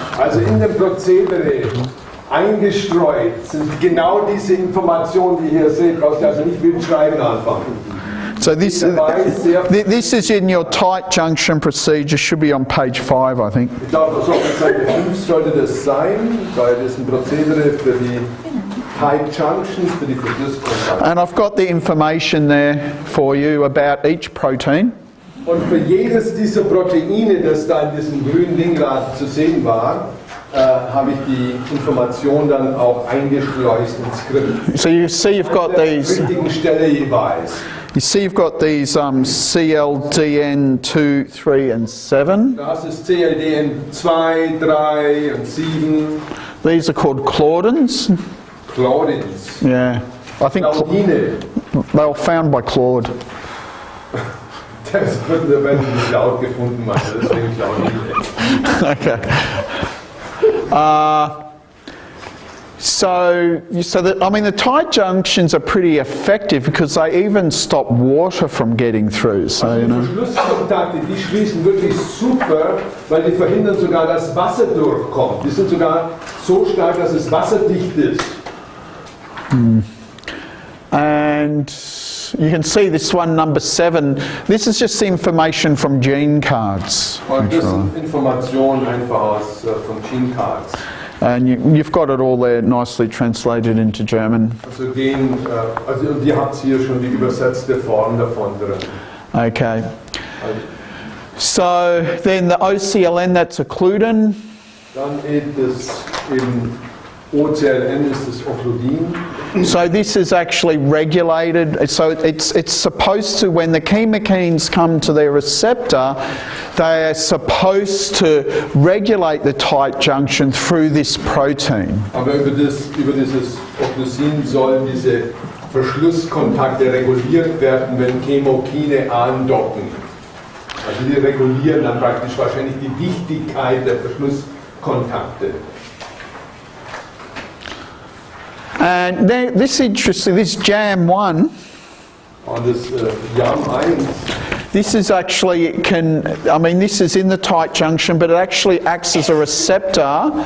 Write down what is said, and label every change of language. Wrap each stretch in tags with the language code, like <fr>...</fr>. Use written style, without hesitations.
<de>Also in dem Prozedere eingestreut sind genau diese Informationen, die ihr hier seht. Brauchst du also nicht mit dem Schreiben anfangen.</de> <en>So this is in your tight junction procedure, should be on page 5, I think.</en> <de>Ich glaube, so auf Seite 5 sollte das sein, weil das ein Prozedere für die Tight Junctions, für die Verschlusskontakte.</de> <en>And I've got the information there for you about each protein.</en> <de>Und für jedes dieser Proteine, das da in diesem grünen Ding gerade zu sehen war, habe ich die Information dann auch eingeschleust ins Skript.</de> <en>So you see you've got</en> <de>An der</de> <en>these.</en> <de>richtigen Stelle jeweils.</de> <en>You see you've got these CLDN 2, 3 and 7.</en> <de>Das ist CLDN 2, 3 und 7.</de> <en>These are called Claudins. Claudins. Yeah, I think</en> <de>Claudine.</de> <en>they were found by Claude.</en> <de>Das wird nicht laut gefunden, Mann. Deswegen Claudine.</de> <en>Okay. The tight junctions are pretty effective because they even stop water from getting through. So you</en> <de>Die</de> <en>know.</en> <de>Verschlusskontakte, die schließen wirklich super, weil die verhindern sogar, dass Wasser durchkommt. Die sind sogar so stark, dass es wasserdicht ist.</de> <en>And you can see this one, number 7. This is just the information from gene cards.</en> <de>Und das sind Informationen einfach von Gene Cards.</de> <en>And you've got it all there nicely translated into German.</en> <de>Also ihr habt hier schon die übersetzte Form davon drin.</de> <en>Okay. So then the OCLN, that's occludin.</en> <de>Dann das im OCLN ist das Occludin.</de> <en>So this is actually regulated. So it's supposed to, when the chemokines come to their receptor, they are supposed to regulate the tight junction through this protein.</en> <de>Aber über dieses Occlusin sollen diese Verschlusskontakte reguliert werden, wenn Chemokine andocken. Also die regulieren dann praktisch wahrscheinlich die Dichtigkeit der Verschlusskontakte.</de> <en>And this is interesting, this JAM1,</en> <de>Und das JAM1,</de> <en>this is actually, this is in the tight junction, but it actually acts as a receptor</en>